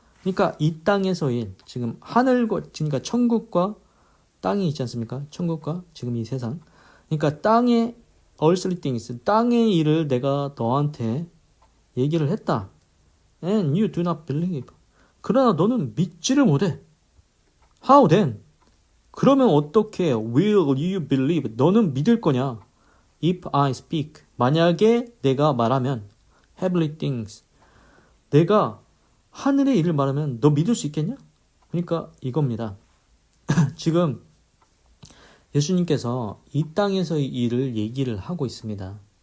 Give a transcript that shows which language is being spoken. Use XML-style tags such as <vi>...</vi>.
<ko>그러니까 이 땅에서의 일. 지금 하늘과 그러니까 천국과 땅이 있지 않습니까? 천국과 지금 이 세상. 그러니까 땅의</ko> <en>earthly things.</en> <ko>땅의 일을 내가 너한테 얘기를 했다.</ko> <en>And you do not believe.</en> <ko>그러나 너는 믿지를 못해.</ko> <en>How then?</en> <ko>그러면 어떻게</ko> <en>will you believe?</en> <ko>너는 믿을 거냐?</ko> <en>If I speak.</en> <ko>만약에 내가 말하면</ko> <en>heavenly things.</en> <ko>내가 하늘의 일을 말하면 너 믿을 수 있겠냐? 그러니까 이겁니다. 지금 예수님께서 이 땅에서의 일을 얘기를 하고 있습니다.</ko>